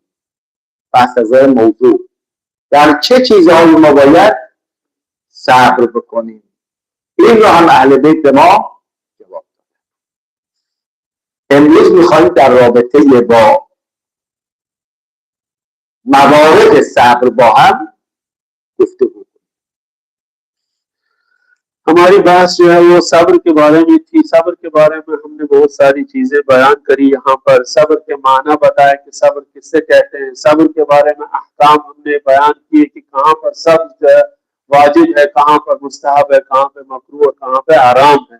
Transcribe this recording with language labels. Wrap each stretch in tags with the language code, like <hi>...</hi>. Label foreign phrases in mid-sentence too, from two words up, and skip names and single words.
<fa>بحث از نظر موضوع در چه چیزهایی ما باید صبر بکنیم؟ این رو هم اهل بیت به ما جواب دادن. امروز میخوایم در رابطه با موارد صبر با هم گفتگو کنیم.</fa> <hi>हमारी बहस जो है वो सब्र के बारे में थी। सब्र के बारे में हमने बहुत सारी चीजें बयान करी। यहाँ पर सब्र के माना बताया कि सब्र किससे कहते हैं, सब्र के बारे में अहकाम हमने बयान किए कि कहाँ पर सब्र जो है वाजिब है, कहाँ पर मुस्तहब है, कहाँ पे मकरूह और कहाँ पे आराम है।</hi>